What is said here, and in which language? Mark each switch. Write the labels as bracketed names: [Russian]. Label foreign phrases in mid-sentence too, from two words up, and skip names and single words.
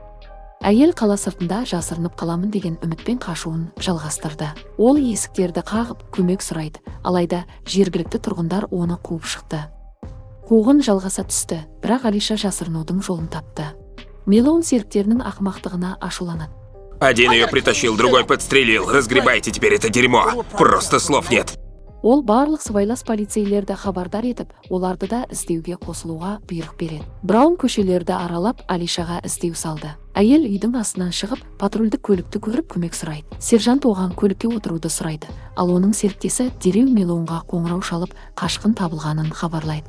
[Kazakh] Әйел қала сыртында жасырынып қаламын деген үмітпен қашуын жалғастырды. Ол есіктерді қағып көмек сұрайды, алайда жергілікті тұрғындар оны қуып шықты. Қуғын жалғаса түсті, бірақ Алиша жасырынудың жолын тапты. Мелоун серіктерінің ақымақтығына ашуланады. [Russian] Один ее притащил, другой подстрелил. Разгребайте теперь это дерьмо. Просто слов нет. [Kazakh] Ол барлық сыбайлас полицейлерді хабардар етіп, оларды да іздеуге қосылуға бұйрық береді. Браун көшелерді аралап, Алишаға іздеу салды. Әйел үйдің астынан шығып, патрульдік көлікті көріп көмек сұрайды. Сержант оған көлікке отыруды сұрайды, ал оның серіктесі дереу Мелоунға қоңырау шалып, қашқын табылғанын хабарлайды.